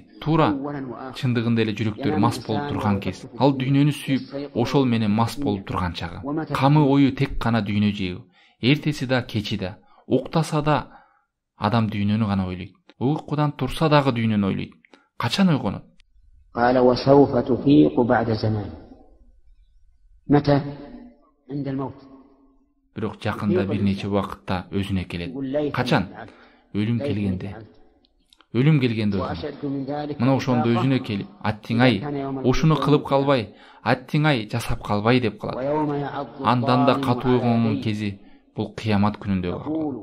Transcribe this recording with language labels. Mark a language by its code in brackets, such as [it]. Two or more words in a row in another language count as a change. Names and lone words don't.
[ky] Туура, чындыгында эле жүрөктөр мас болуп турган кез. Ал дүйнөнү сүйүп, ошол менен мас болуп турган чагы. Камы ою тек гана дүйнө жөө. Эртеси да, кечи да, уктаса да адам дүйнөнү гана ойлойт. Уйкудан турса дагы дүйнөнү ойлойт. Качан ойгонот? [ar] قال وسوف تفيق بعد زمان. متى؟ عند الموت. [ky] Бирок жакында бир нече убакытта өзүнө келет. Качан? Өлүм келгенде. Өлүм келгенде өзүнө. Мына ошондо өзүнө келип, аттиң-ай, ошуну кылып калбай, аттиң-ай, жасап калбай деп калат. Андан да катуу ойгонгон кези бул кыямат күнүндө.